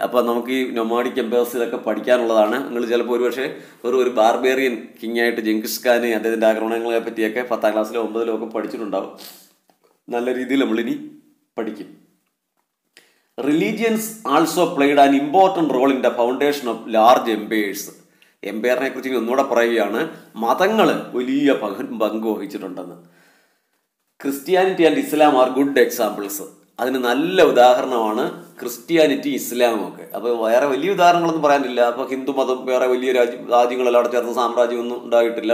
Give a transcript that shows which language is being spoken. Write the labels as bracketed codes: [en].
[ml] അപ്പോൾ നമുക്ക് ഈ നൊമാഡിക് എംപയേഴ്സിലൊക്കെ പഠിക്കാനുള്ളതാണ്. നിങ്ങൾ ചിലപ്പോൾ ഒരുപക്ഷെ ഒരു ബാർബേറിയൻ കിങ്ങായിട്ട് ജംഗിസ് ഖാനെ അദ്ദേഹത്തിൻ്റെ ആക്രമണങ്ങളെ പറ്റിയൊക്കെ 10ാം ക്ലാസ്സിലോ 9ാം ഒക്കെ പഠിച്ചിട്ടുണ്ടാവും. നല്ല രീതിയിൽ നമ്മളിനി പഠിക്കും. [en] Religions also played an important role in the foundation of large empires. [ml] എംപയറിനെ കുറിച്ച് ഒന്നുകൂടെ പറയുകയാണ്, മതങ്ങൾ വലിയ പങ്ക് വഹിച്ചിട്ടുണ്ടെന്ന്. [en] Christianity and Islam are good examples. [ml] അതിന് നല്ല ഉദാഹരണമാണ് ക്രിസ്ത്യാനിറ്റി ഇസ്ലാമും ഒക്കെ. അപ്പോൾ വേറെ വലിയ ഉദാഹരണങ്ങളൊന്നും പറയാനില്ല. അപ്പോൾ ഹിന്ദു മതം വേറെ വലിയ രാജ്യങ്ങളെല്ലാം അവിടെ ചേർന്ന സാമ്രാജ്യമൊന്നും ഉണ്ടായിട്ടില്ല.